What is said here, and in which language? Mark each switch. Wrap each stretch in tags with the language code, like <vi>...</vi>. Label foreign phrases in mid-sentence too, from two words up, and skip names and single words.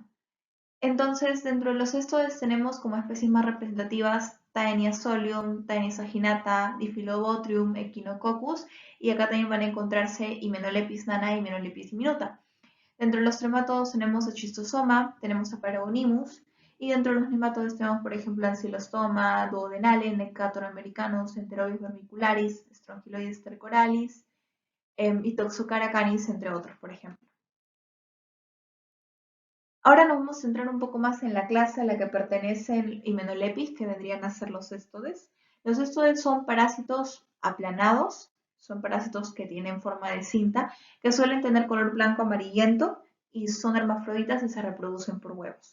<es>Entonces, dentro de los céstodes tenemos como especies más representativas Taenia solium, Taenia saginata, Diphyllobotrium, Echinococcus, y acá también van a encontrarse Hymenolepis nana y Hymenolepis diminuta. Dentro de los tremátodos tenemos a Schistosoma, tenemos a Paragonimus, y dentro de los nematodes tenemos, por ejemplo, Ancylostoma, Duodenale, Necator americanus, Enterobius vermicularis, Strongyloides stercoralis, y Toxocara canis, entre otros, por ejemplo. Ahora nos vamos a centrar un poco más en la clase a la que pertenecen Hymenolepis, que vendrían a ser los céstodes. Los céstodes son parásitos aplanados, son parásitos que tienen forma de cinta, que suelen tener color blanco amarillento y son hermafroditas y se reproducen por huevos.</es>